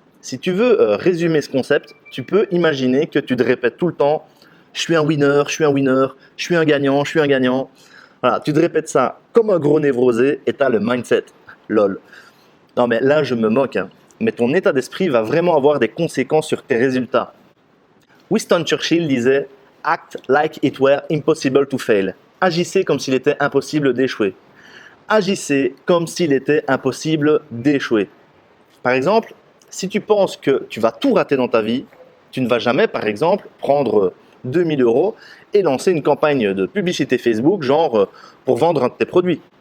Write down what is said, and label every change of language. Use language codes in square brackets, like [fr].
[fr] Si tu veux résumer ce concept, tu peux imaginer que tu te répètes tout le temps « je suis un winner, je suis un winner, je suis un gagnant, je suis un gagnant ». Voilà, tu te répètes ça comme un gros névrosé et tu as le mindset. Lol. Non mais là je me moque, mais ton état d'esprit va vraiment avoir des conséquences sur tes résultats. Winston Churchill disait [en] « Act like it were impossible to fail ». [fr] Agissez comme s'il était impossible d'échouer. Agissez comme s'il était impossible d'échouer. Par exemple, si tu penses que tu vas tout rater dans ta vie, tu ne vas jamais, par exemple, prendre 2000 euros et lancer une campagne de publicité Facebook, genre pour vendre un de tes produits.